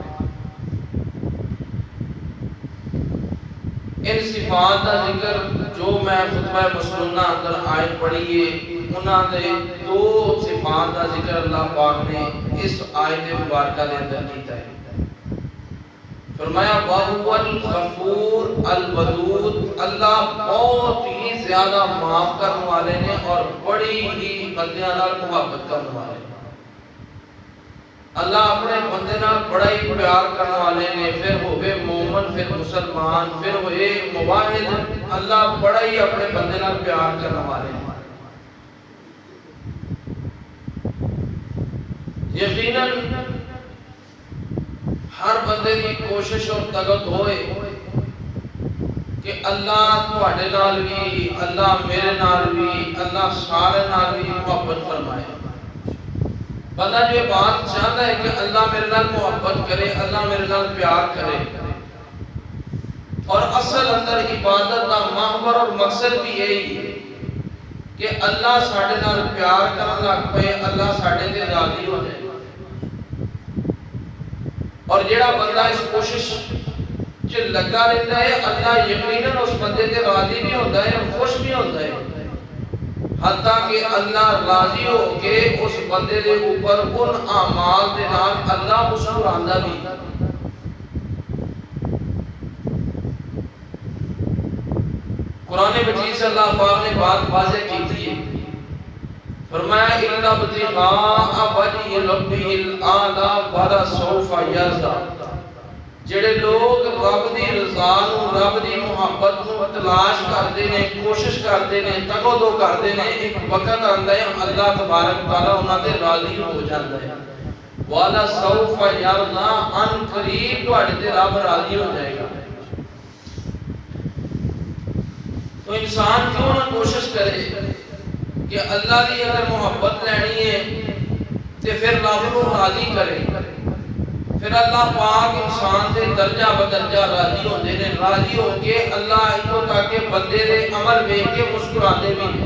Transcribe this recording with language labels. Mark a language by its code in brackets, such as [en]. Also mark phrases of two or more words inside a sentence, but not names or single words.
[ur] ان صفات کا ذکر جو میں خطبہ مسنونہ اندر آیت پڑھی ہے انہاں دے دو صفات کا ذکر اللہ پاک نے اس آیت مبارکہ دے اندر کیتا ہے. [ar] فرمایا وَهُوَ الْغَفُورُ الْوَدُودُ، [pa] اللہ بہت ہی زیادہ معاف کرنے والے نے اور بڑی ہی بندیاں نال محبت کرنے والے نے. اللہ اپنے بندے نال بڑا ہی پیار کرنے والے نے، پھر ہوئے مومن، پھر مسلمان، پھر ہوئے موحد، اللہ بڑا ہی اپنے بندے نال پیار کرنے والے نے. یقیناً ہر بندے کی کوشش اور طاقت ہوئے کہ اللہ تواڈے نال بھی، اللہ میرے نال بھی، اللہ سارے نال بھی محبت فرمائے. بندہ جو بات چاہتا ہے کہ اللہ میرے نال محبت کرے، اللہ میرے نال پیار کرے، اور اصل اندر عبادت کا محور اور مقصد بھی یہی ہے کہ اللہ ساڈے نال پیار کرن لگ پے، اللہ ساڈے تے راضی ہو جائے. اور جیڑا بندہ اس کوشش چ لگا رہتا ہے اللہ یقیناً اس بندے تے راضی بھی ہوتا ہے، خوش بھی ہوتا ہے، حتیٰ کہ اللہ راضی ہو کے اس بندے دے اوپر ان اعمال دے نال اللہ مسکراندا بھی. [ur] قرآن مجید سے اللہ پاک نے بات واضح کی تھی، فرمایا [ar] اِلَّا ابْتِغَاءَ وَجْهِ رَبِّهِ الْأَعْلَىٰ وَلَسَوْفَ يَرْضَىٰ. [pa] جڑے لوگ رب دی رضا نو، رب دی محبت نو تلاش کرتے ہیں، کوشش کرتے ہیں، تگو دو کرتے ہیں، ایک وقت آندا ہے اللہ تبارک تعالیٰ انہاں تے راضی ہو جاندا ہے. [ar] وَلَسَوْفَ يَرْضَىٰ، [pa] ان قریب تواڈے تے رب راضی ہو جائے گا. [ur] تو انسان کیوں نہ کوشش کرے کہ اللہ دی اگر محبت لینی ہے تو پھر رب کو راضی کرے. [pa] پھر اللہ پاک انسان دے درجہ بدرجہ راضی ہوندے نے، راضی ہو کے اللہ اتو تاکہ بندے دے عمل ویکھ کے مسکراندے بھی ہیں.